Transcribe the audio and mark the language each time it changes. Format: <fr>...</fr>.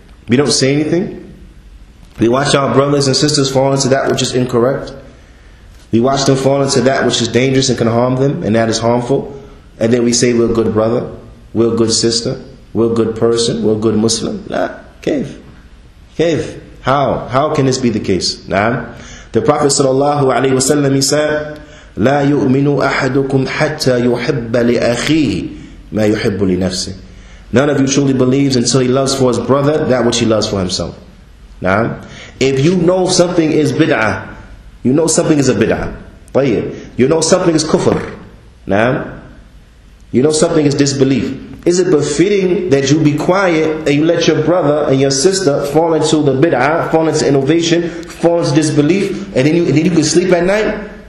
<en>We don't say anything. We watch our brothers and sisters fall into that which is incorrect. We watch them fall into that which is dangerous and can harm them, and that is harmful. And then we say we're a good brother, we're a good sister, we're a good person, we're a good Muslim.</en> <ar>La, kaif.</ar> <en>How can this be the case? Nah. The Prophet ﷺ, he said,</en> <ar>لا يؤمن أحدكم حتى يحب لأخيه ما يحب لنفسه.</ar> <en>None of you truly believes until he loves for his brother that which he loves for himself. Now, if you know something is bid'ah, you know something is a bid'ah. You know something is kufr. Now, you know something is disbelief. Is it befitting that you be quiet and you let your brother and your sister fall into the bid'ah, fall into innovation, fall into disbelief, and then you can sleep at night?</en>